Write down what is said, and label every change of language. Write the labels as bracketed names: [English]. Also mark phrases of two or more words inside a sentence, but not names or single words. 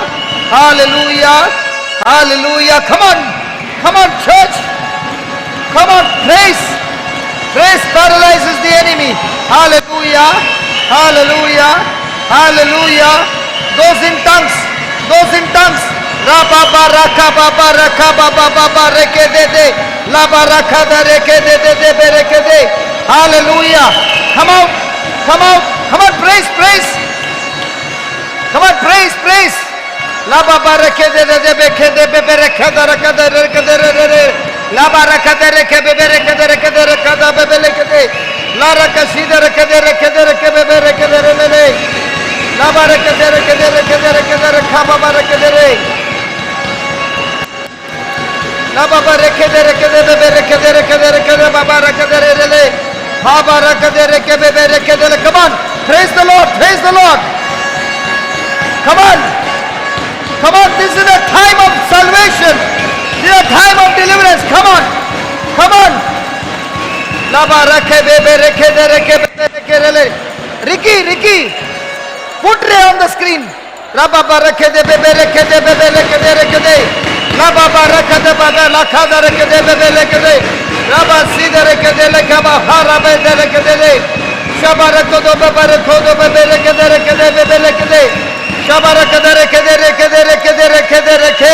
[English] Hallelujah. Hallelujah. Come on. Come on, church. Come on, praise. Praise paralyzes the enemy. Hallelujah. Hallelujah. Hallelujah. Those in tongues. Those in tongues. Ra ba ba ra ka ba ba ra ka ba ba ba ba re ke de de. La ba ra ka da re ke de de de be re ke de. Hallelujah. Come out. Come out. Come on, praise, praise. Come on, praise, praise. La ba ba re ke de de be ke de be re ke da re ke de re ke de re. La ba ra ka de re ke be re ke de re ke de re ka da be le ke de. La ra ka si de re ke de re ke de re ke be re ke de re. La ba re ke de re ke de re ke de re ke de re ka ba ba re ke de re. La ba ba re ke de re ke de be re ke de re ke de re ke de ba ba re ke de re le. Ha ba ra ke de re ke be re ke de le. Come on, praise the Lord, praise the Lord. Come on, come on. This is a time of salvation. This is a time of deliverance. Come on, come on. La ba ra ke be re ke de re ke le. Ricky, put Ray on the screen. La ba ba ra ke de be re ke de be re ke de re ke de. La ba ba ra ke de ba da la kha da re ke de be le ke de. La ba si de re ke de le ka ba ha ra be de re ke de le. Shabarakodo babarakodo beberekede. Shabarakadarekede.